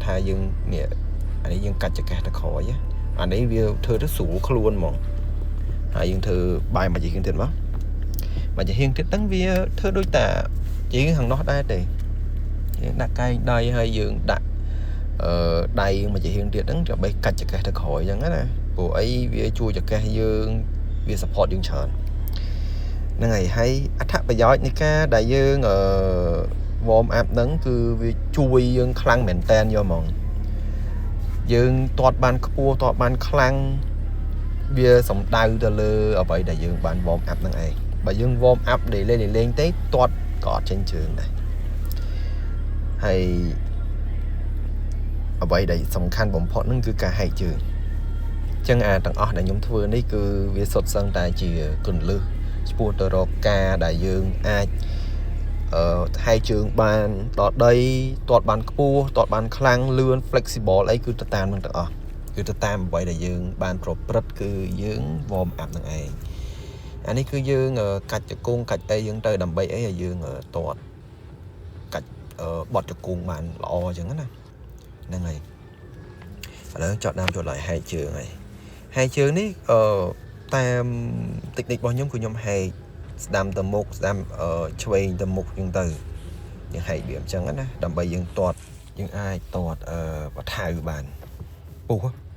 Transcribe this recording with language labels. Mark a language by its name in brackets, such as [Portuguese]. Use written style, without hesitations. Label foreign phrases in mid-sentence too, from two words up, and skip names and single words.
[Khmer] ថាយើងនេះអានេះយើងកាច់ចង្កេះទៅក្រោយអានេះវាធ្វើទៅស្រួលខ្លួនហ្មងហើយយើងធ្វើបាយមួយជាងទៀតមកមួយជាងទៀតហ្នឹងវាធ្វើដូចតាជាងខាងនោះដែរទេយើងដាក់កែងដៃហើយយើងដាក់ដៃមួយជាងទៀតហ្នឹងដើម្បីកាច់ចង្កេះទៅក្រោយអញ្ចឹងណាព្រោះអីវាជួយចង្កេះយើងវា support យើងច្រើនហ្នឹងហើយអត្ថប្រយោជន៍នៃការដែលយើង [English] warm up [Khmer] ហ្នឹងគឺវាជួយយើងខ្លាំងមែនតែនយកហ្មងយើងទាត់បានខ្ពស់ទាត់បានខ្លាំងវាសំដៅទៅលើអ្វីដែលយើងបាន [English] warm up [Khmer] ហ្នឹងឯងបើយើង [English] warm up [Khmer] លេងទេទាត់ក៏អត់ចេញជើងដែរហើយអ្វី ដែលសំខាន់បំផុតហ្នឹងគឺការហែកជើងអញ្ចឹងទាំងអស់ដែលខ្ញុំធ្វើនេះគឺវាសុទ្ធសឹងតែជាគន្លឹះឆ្ពោះទៅរកការដែលយើងអាចហែកជើងបានដល់ ដីទាត់បានខ្ពស់ទាត់បានខ្លាំងលឿន flexible អីគឺទៅតាមនឹងទាំងអស់គឺទៅតាមអ្វីដែលយើងបានប្រព្រឹត្ត គឺយើង [English] warm up [Khmer] នឹងឯងអានេះគឺយើងកាច់ជង្គង់កាច់អីយើងទៅដើម្បីអីឲ្យយើងទាត់កាច់បត់ជង្គង់បានល្អអញ្ចឹងណាហ្នឹងហើយឥឡូវចត់ដើមចូលlạiហែកជើងហើយហែកជើងនេះតាម technique របស់ខ្ញុំគឺខ្ញុំហែកស្ដាំទៅមុខស្ដាំឆ្វេងទៅមុខអញ្ចឹងទៅយើងហែកវាអញ្ចឹងណាដើម្បីយើងទាត់យើងអាចទាត់បថៅបានពុះ